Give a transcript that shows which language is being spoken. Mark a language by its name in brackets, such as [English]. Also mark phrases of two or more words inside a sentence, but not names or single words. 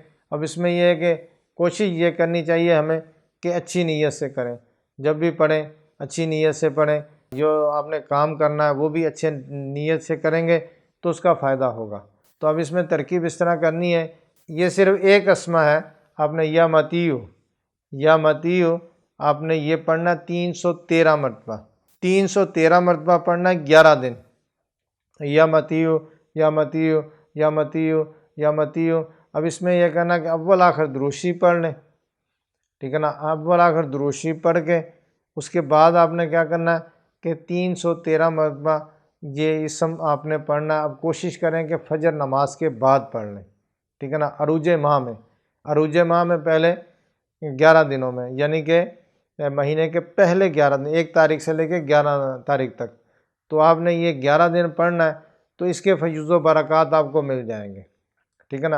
[Urdu] اب اس میں یہ ہے کہ کوشش یہ کرنی چاہیے ہمیں کہ اچھی نیت سے کریں، جب بھی پڑھیں اچھی نیت سے پڑھیں، جو آپ نے کام کرنا ہے وہ بھی اچھے نیت سے کریں گے تو اس کا فائدہ ہوگا۔ تو اب اس میں ترکیب اس طرح کرنی ہے، یہ صرف ایک اسما ہے، آپ نے یا متیو آپ نے یہ پڑھنا 313 مرتبہ، 313 مرتبہ پڑھنا 11 دن، یا متیو یا متیو یا متیو یا متیو۔ اب اس میں یہ کرنا کہ اول آخر دروشی پڑھ لیں، ٹھیک ہے نا، اول آخر دروشی پڑھ کے اس کے بعد آپ نے کیا کرنا ہے کہ 313 مرتبہ یہ اسم آپ نے پڑھنا ہے۔ اب کوشش کریں کہ فجر نماز کے بعد پڑھ لیں، ٹھیک ہے نا، عروج ماہ میں پہلے 11 دنوں میں، یعنی کہ مہینے کے پہلے 11 دن، 1 تاریخ سے لے کے 11 تاریخ تک، تو آپ نے یہ 11 دن پڑھنا ہے، تو اس کے فیض و برکات آپ کو مل جائیں گے، ٹھیک ہے نا۔